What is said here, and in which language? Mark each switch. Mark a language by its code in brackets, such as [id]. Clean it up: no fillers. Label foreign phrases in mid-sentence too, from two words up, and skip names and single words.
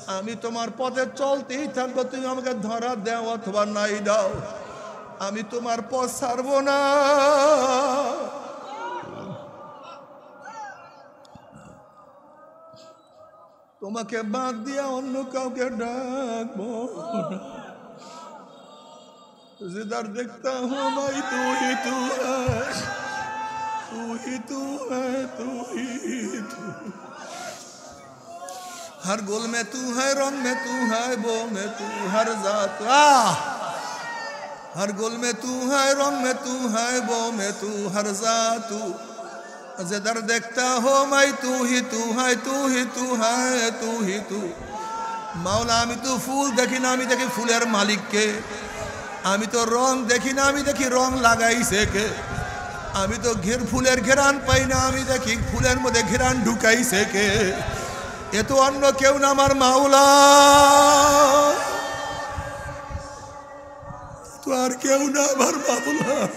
[bn] আমি তোমার পথে চলতেই থাকবো, তুমি আমাকে ধরা দাও অথবা নাই দাও, আমি তোমার পথ ছাড়বো না। তোমাকে বাদ দিয়া অন্য কাউকে ডাকবো না। [hi] जिधर देखता हूँ मैं तू ही तू है, तू ही तू है, तू ही तू। हर गुल में तू है, रंग में तू है, बो में तू, हर जात हर गुल में तू है, रंग में तू है, बो में तू, हर जात तू। जिधर देखता हो मैं तू ही तू है, तू ही तू है, तू ही तू। [bn] मौला আমি তো ফুল দেখি না, আমি দেখি ফুলের মালিককে। আমি তো রং দেখি না, আমি দেখি রং লাগাইছে কে। আমি তো ফুলের ঘেরান পাই না, আমি দেখি ফুলের মধ্যে ঘেরান ঢুকাইছে কে। এ তো অন্য কেউ না, আমার মাওলা। তো আর কেউ না, আমার মাওলা।